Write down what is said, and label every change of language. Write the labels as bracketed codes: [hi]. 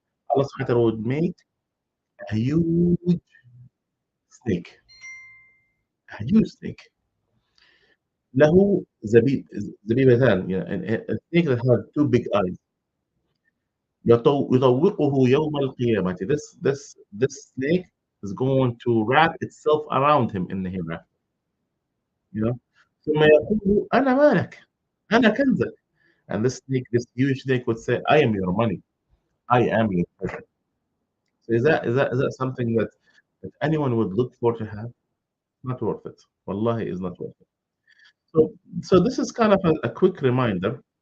[en] Allah subhanahu wa ta'ala would make a snake, a huge snake. [ar] له زبيبتان, [en] a snake that has two big eyes. [ar] يطوقه يوم القيامة. [en] This snake is going to wrap itself around him in the hereafter. You know. [ar] ثم يقول أنا مالك, أنا كنزك. [en] And this huge snake would say, I am your money. I am your treasure. So is that something that anyone would look for to have? Not worth it. Wallahi, is not worth it. So this is kind of a quick reminder.